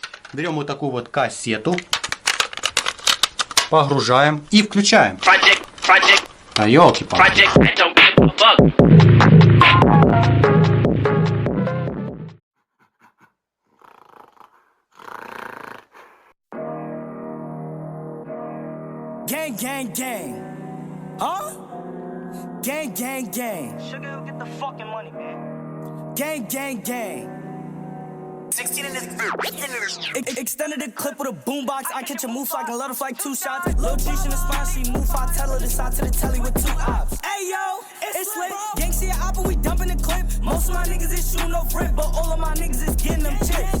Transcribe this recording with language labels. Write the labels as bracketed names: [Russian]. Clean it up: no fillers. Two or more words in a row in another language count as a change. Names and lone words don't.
[Russian] Берем вот такую вот кассету, погружаем и включаем. А ёлки-палки. [English] Gang, gang, gang. Huh? Gang, gang, gang. Sugar, get the fucking money, man. Gang, gang, gang. 16 in this. Extended the clip with a boombox. I catch a move like and let her like 2 shots. Lil' Trish in the spine, she move. I tell her to side to the telly with 2 ops. Hey yo, it's lit. Gang see a op and we dumping the clip. Most of my niggas is shooting no rip, but all of my niggas is getting them chips.